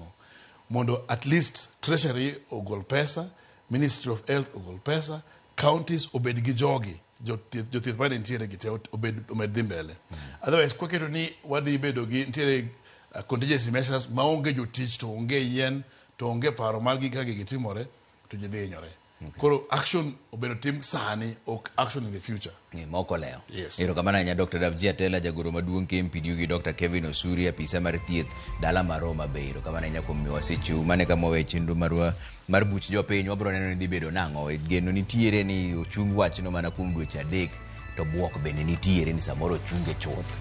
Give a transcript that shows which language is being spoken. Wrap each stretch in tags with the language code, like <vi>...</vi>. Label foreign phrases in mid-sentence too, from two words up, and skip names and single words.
<luo>Mondo</luo> <en>at least</en> <luo>treasury ogol pesa, Ministry of Health ogol pesa, counties obed gi jogi, jothieth bane ntiere gite omed dhi mbele. Otherwise kwaketo ni wadhi bedo gi ntiere</luo> <en>contingency measures</en> <luo>maonge jotich to onge yien to onge paro mar gi kage gitimore to ji dhi inyore. Koro action obero tim sani ok action</luo> <en>in the future.</en> <luo>Moko leo. Yes. Erokamano nya Dr. Davji Atela jagoro maduong' KMPDU gi Dr. Kevin Osuri apisa mar thieth dala mar Homa Bay. Erokamano nya kuom miwasechu mane kama we chenro mar buch jopiny wabro neno ni dhi bedo nang'o. Geno nitiere ni ochung wachno mana kuom dweche 3 to buok bende nitiere ni samoro chunge chuth.</luo>